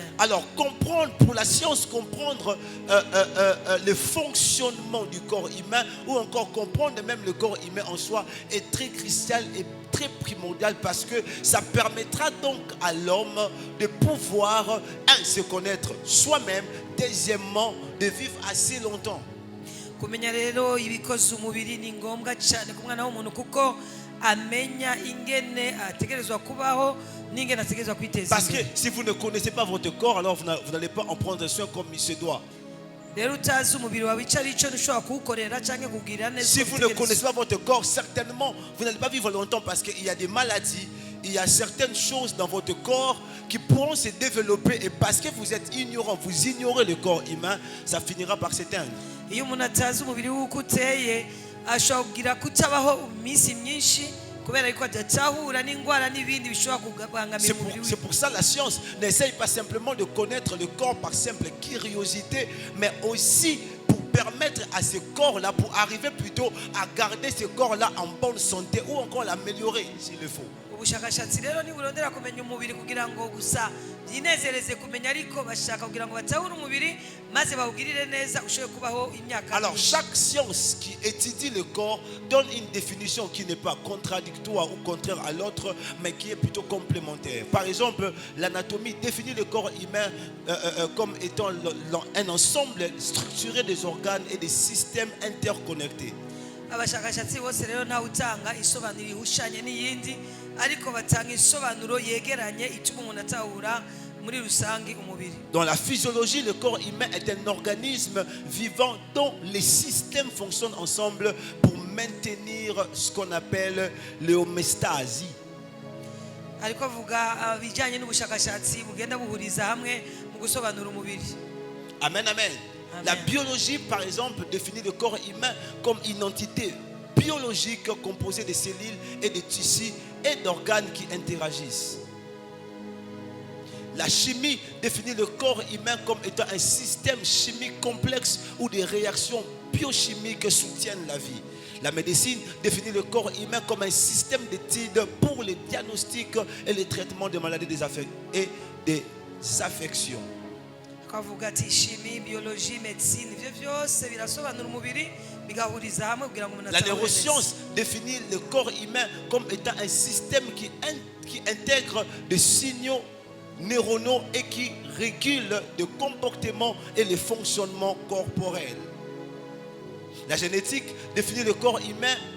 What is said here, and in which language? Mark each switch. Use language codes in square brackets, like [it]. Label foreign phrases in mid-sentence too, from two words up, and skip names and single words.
[fr] Alors, comprendre, pour la science, comprendre le fonctionnement du corps humain, ou encore comprendre même le corps humain en soi, est très crucial et très primordial parce que ça permettra donc à l'homme de pouvoir, un, se connaître soi-même, deuxièmement, de vivre assez longtemps. [rn] Kumenya rero ibikoze umubiri ni ngombwa cyane ku mwana w'umuntu kuko amenya ingene ategerezwa kubaho n'ingene ategerezwa kwiteza [fr] Parce que si vous ne connaissez pas votre corps, alors vous n'allez pas en prendre soin comme il se doit. [rn] rero utazi umubiri wawe icyo ari cyo ntushobora kuwukorera cyangwa kugirira neza. [fr] Si vous ne connaissez pas votre corps, certainement vous n'allez pas vivre longtemps parce qu'il y a des maladies, il y a certaines choses dans votre corps qui pourront se développer et parce que vous êtes ignorant, vous ignorez le corps humain, ça finira par s'éteindre. [rn] Iyo umuntu atazi umubiri w'uko uteye ashobora kugira kutabaho iminsi myinshi kubera yuko adatahura n'indwara n'ibindi bishobora kubangamira umubiri [fr] C'est pour ça la science n'essaye pas simplement de connaître le corps par simple curiosité, mais aussi pour permettre à ce corps-là, pour arriver plutôt à garder ce corps-là en bonne santé ou encore l'améliorer s'il le faut. [rn] ubushakashatsi rero ntiburondera kumenya umubiri kugira ngo gusa byinezereze kumenya ariko bashaka kugira ngo batahure umubiri maze bawugirire neza ushobore kubaho imyaka. [fr] Alors chaque science qui étudie le corps donne une définition qui n'est pas contradictoire ou contraire à l'autre, mais qui est plutôt complémentaire. Par exemple, l'anatomie définit le corps humain comme étant un ensemble structuré des organes et des systèmes interconnectés. [rn] Abashakashatsi bose rero ntawe utanga isobanuro ihushanye n'iyindi ariko batanga isobanuro yegeranye ituma umuntu atahura muri rusange umubiri. [fr] Dans la physiologie, le corps humain est un organisme vivant dont les systèmes fonctionnent ensemble pour maintenir ce qu'on appelle l'homéostasie. [rn] Ariko avuga bijyanye n'ubushakashatsi bugenda buhuriza hamwe mu gusobanura umubiri. Amen, amen. Amen. [fr] La biologie, par exemple, définit le corps humain comme une entité biologique composée de cellules et de tissus et d'organes qui interagissent. La chimie définit le corps humain comme étant un système chimique complexe où des réactions biochimiques soutiennent la vie. La médecine définit le corps humain comme un système d'études pour les diagnostics et les traitements des maladies et des affections. [rn] Akavuga ati [fr] chimie, biologie, médecine, [rn] ibyo byose birasobanura umubiri bigahuriza hamwe kugira ngo umuntu [fr] La neuroscience définit le corps humain comme étant un système qui intègre des signaux neuronaux et qui régule le comportement et le fonctionnement corporel. La génétique définit le corps humain.